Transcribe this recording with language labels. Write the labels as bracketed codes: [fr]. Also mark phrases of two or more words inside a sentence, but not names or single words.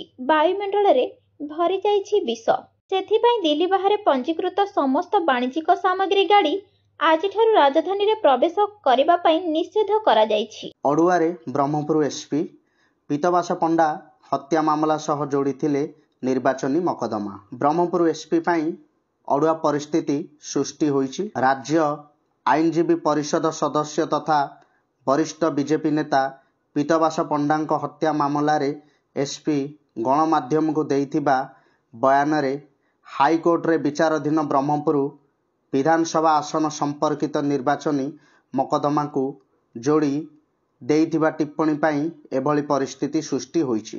[or] ବାୟୁମଣ୍ଡଳରେ ଭରି ଯାଇଛି ବିଷ। ସେଥିପାଇଁ ଦିଲ୍ଲୀ ବାହାରେ ପଞ୍ଜିକୃତ ସମସ୍ତ ବାଣିଜ୍ୟିକ ସାମଗ୍ରୀ ଗାଡ଼ି ଆଜିଠାରୁ ରାଜଧାନୀରେ ପ୍ରବେଶ କରିବା ପାଇଁ ନିଷେଧ କରାଯାଇଛି। ଅଡୁଆରେ ବ୍ରହ୍ମପୁର ଏସପି ପୀତବାସ ପଣ୍ଡା ହତ୍ୟା ମାମଲା ସହ ଯୋଡ଼ିଥିଲେ ନିର୍ବାଚନୀ ମକଦ୍ଦମା। ବ୍ରହ୍ମପୁର ଏସପି ପାଇଁ ଅଡୁଆ ପରିସ୍ଥିତି ସୃଷ୍ଟି ହୋଇଛି। ରାଜ୍ୟ ଆଇନଜୀବୀ ପରିଷଦ ସଦସ୍ୟ ତଥା ବରିଷ୍ଠ ବିଜେପି ନେତା ପୀତବାସ ପଣ୍ଡାଙ୍କ ହତ୍ୟା ମାମଲାରେ ଏସପି ଗଣମାଧ୍ୟମକୁ ଦେଇଥିବା ବୟାନରେ ହାଇକୋର୍ଟରେ ବିଚାରାଧୀନ ବ୍ରହ୍ମପୁର ବିଧାନସଭା ଆସନ ସମ୍ପର୍କିତ ନିର୍ବାଚନୀ ମକଦ୍ଦମାକୁ ଯୋଡ଼ି ଦେଇଥିବା ଟିପ୍ପଣୀ ପାଇଁ ଏଭଳି ପରିସ୍ଥିତି ସୃଷ୍ଟି ହୋଇଛି।